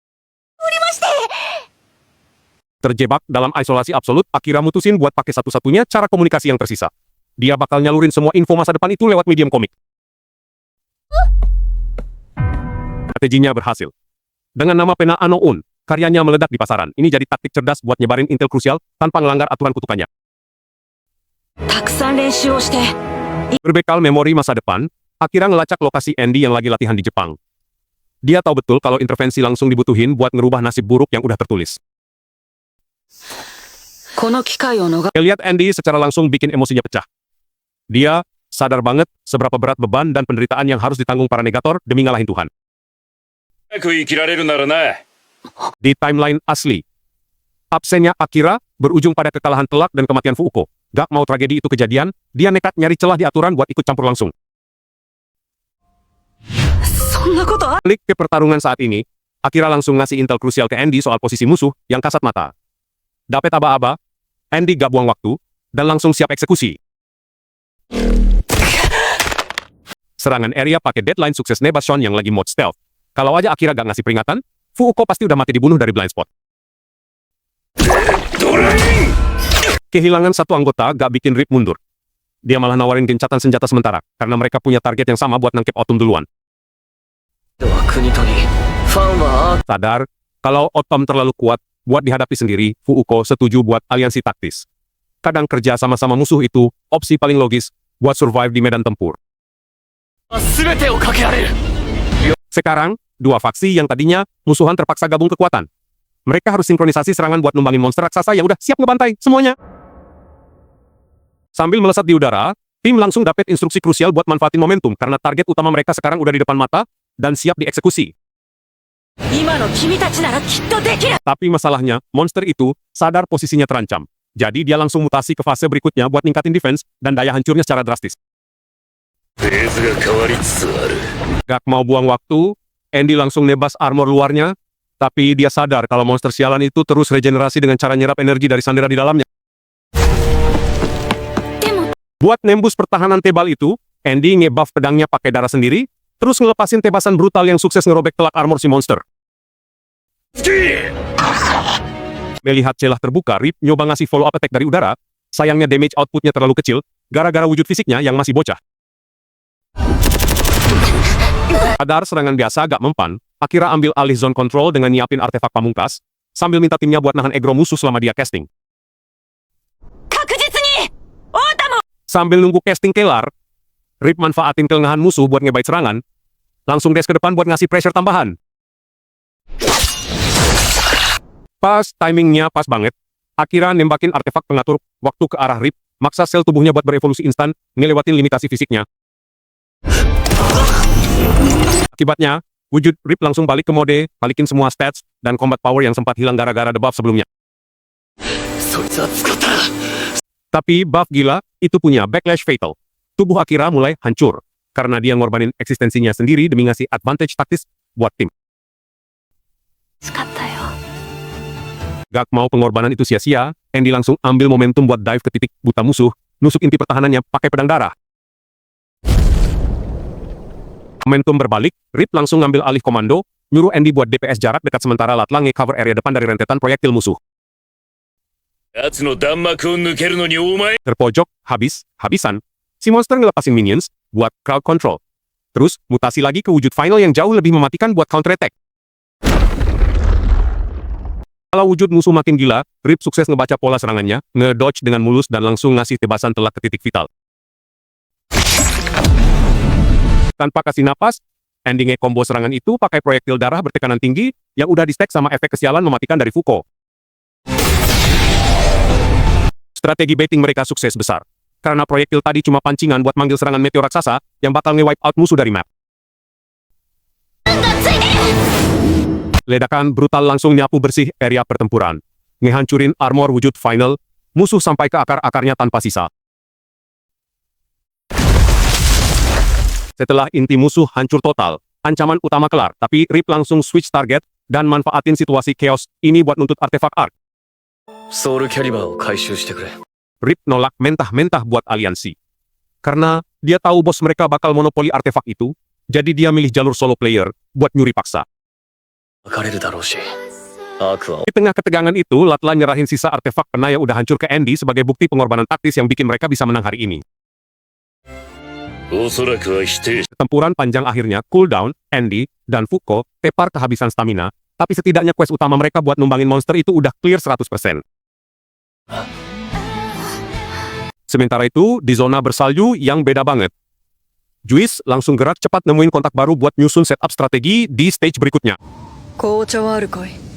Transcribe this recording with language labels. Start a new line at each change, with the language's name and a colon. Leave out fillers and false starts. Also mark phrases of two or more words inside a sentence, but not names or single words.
Indonesian: Terjebak dalam isolasi absolut, Akira mutusin buat pakai satu-satunya cara komunikasi yang tersisa. Dia bakal nyalurin semua info masa depan itu lewat medium komik. Strateginya berhasil. Dengan nama pena Unknown, karyanya meledak di pasaran. Ini jadi taktik cerdas buat nyebarin intel krusial tanpa ngelanggar aturan kutukannya.
Japanese: たくさん練習をして。
Indonesian: Berbekal memori masa depan, Akira ngelacak lokasi Andy yang lagi latihan di Jepang. Dia tahu betul kalau intervensi langsung dibutuhin buat ngerubah nasib buruk yang udah tertulis.
Japanese: この機会を逃
Indonesian: Lihat Andy secara langsung bikin emosinya pecah. Dia sadar banget seberapa berat beban dan penderitaan yang harus ditanggung para negator demi ngalahin Tuhan.
Japanese: 早く生きられるならな。
Indonesian: Di timeline asli, absennya Akira berujung pada kekalahan telak dan kematian Fuuko. Gak mau tragedi itu kejadian, dia nekat nyari celah di aturan buat ikut campur langsung.
Japanese: そんなことあ
Indonesian: Klik ke pertarungan saat ini, Akira langsung ngasih intel krusial ke Andy soal posisi musuh yang kasat mata. Dapet aba-aba, Andy gak buang waktu, dan langsung siap eksekusi. Serangan area pakai deadline sukses nebas Sean yang lagi mode stealth. Kalau aja Akira gak ngasih peringatan, Fuuko pasti udah mati dibunuh dari
English: blind spot.
Indonesian: Kehilangan satu anggota gak bikin Rip mundur. Dia malah nawarin gencatan senjata sementara, karena mereka punya target yang sama buat nangkep Autumn duluan.
Japanese: は国取り。ファンは
Indonesian: Sadar, kalau Autumn terlalu kuat, buat dihadapi sendiri, Fuuko setuju buat aliansi taktis. Kadang kerja sama-sama musuh itu, opsi paling logis, buat survive di medan tempur.
Japanese: 全てをかけられる。
Indonesian: Sekarang, dua faksi yang tadinya musuhan terpaksa gabung kekuatan. Mereka harus sinkronisasi serangan buat numbangin monster raksasa yang udah siap ngebantai semuanya. Sambil melesat di udara, tim langsung dapet instruksi krusial buat manfaatin momentum karena target utama mereka sekarang udah di depan mata dan siap dieksekusi.
Japanese: 今の君たちならきっとできる。
Indonesian: Tapi masalahnya, monster itu sadar posisinya terancam. Jadi dia langsung mutasi ke fase berikutnya buat ningkatin defense dan daya hancurnya secara drastis.
Japanese: フェーズが変わりつつある。
Indonesian: Gak mau buang waktu, Andy langsung nebas armor luarnya, tapi dia sadar kalau monster sialan itu terus regenerasi dengan cara nyerap energi dari sandera di dalamnya. Buat nembus pertahanan tebal itu, Andy ngebuff pedangnya pakai darah sendiri, terus ngelepasin tebasan brutal yang sukses ngerobek telak armor si monster. Melihat celah terbuka, Rip nyoba ngasih
English: follow up attack
Indonesian: dari udara, sayangnya
English: damage outputnya
Indonesian: terlalu kecil, gara-gara wujud fisiknya yang masih bocah. Sadar serangan biasa agak mempan, Akira ambil alih
English: zone control
Indonesian: dengan nyiapin artefak pamungkas, sambil minta timnya buat nahan aggro musuh selama dia casting.
Japanese: 確実にオータム。
Indonesian: Sambil nunggu casting kelar, Rip manfaatin kelengahan musuh buat ngebait serangan, langsung dash ke depan buat ngasih pressure tambahan. Pas timingnya pas banget, Akira nembakin artefak pengatur waktu ke arah Rip, maksa sel tubuhnya buat berevolusi instan, ngelewatin limitasi fisiknya. Akibatnya, wujud Rip langsung balik ke mode, balikin semua stats, dan
English: combat power
Indonesian: yang sempat hilang gara-gara debuff sebelumnya.
Japanese: そいつは使った。
Indonesian: Tapi buff gila, itu punya backlash fatal. Tubuh Akira mulai hancur, karena dia ngorbanin eksistensinya sendiri demi ngasih advantage taktis buat tim.
Japanese: 使ったよ。
Indonesian: Gak mau pengorbanan itu sia-sia, Andy langsung ambil momentum buat dive ke titik buta musuh, nusuk inti pertahanannya pakai pedang darah. Momentum berbalik, Rip langsung ngambil alih komando, nyuruh Andy buat DPS jarak dekat sementara Latla nge-cover area depan dari rentetan proyektil musuh.
Japanese: 奴の弾幕を抜けるのにお前
Indonesian: Terpojok, habisan. Si monster ngelepasin minions, buat
English: crowd control.
Indonesian: Terus, mutasi lagi ke wujud final yang jauh lebih mematikan buat
English: counter attack.
Indonesian: Kalau wujud musuh makin gila, Rip sukses ngebaca pola serangannya, nge-dodge dengan mulus dan langsung ngasih tebasan telak ke titik vital. Tanpa kasih napas, Andy nge-combo serangan itu pakai proyektil darah bertekanan tinggi yang udah di-stack sama efek kesialan mematikan dari Fuko. Strategi baiting mereka sukses besar. Karena proyektil tadi cuma pancingan buat manggil serangan meteor raksasa yang bakal
English: nge-wipe out
Indonesian: musuh dari map. Ledakan brutal langsung nyapu bersih area pertempuran. Ngehancurin armor wujud final, musuh sampai ke akar-akarnya tanpa sisa. Setelah inti musuh hancur total, ancaman utama kelar, tapi Rip langsung
English: switch target
Indonesian: dan manfaatin situasi chaos ini buat nuntut artefak Ark.
Japanese: ソウルキャリバーを回収してくれ
Indonesian: Rip nolak mentah-mentah buat aliansi. Karena dia tahu bos mereka bakal monopoli artefak itu, jadi dia milih jalur
English: solo player
Indonesian: buat nyuri paksa.
Japanese: 別れるだろうしアークは
Indonesian: Di tengah ketegangan itu, Latla nyerahin sisa artefak pena yang udah hancur ke Andy sebagai bukti pengorbanan taktis yang bikin mereka bisa menang hari ini.
Japanese: おそらくは否定
Indonesian: Tempuran panjang akhirnya cooldown, Andy, dan Fuko tepar kehabisan stamina, tapi setidaknya quest utama mereka buat numbangin monster itu udah clear 100%. Sementara itu, di zona bersalju yang beda banget, Juice langsung gerak cepat nemuin kontak baru buat nyusun setup strategi di stage berikutnya.
Japanese: 紅茶はあるかい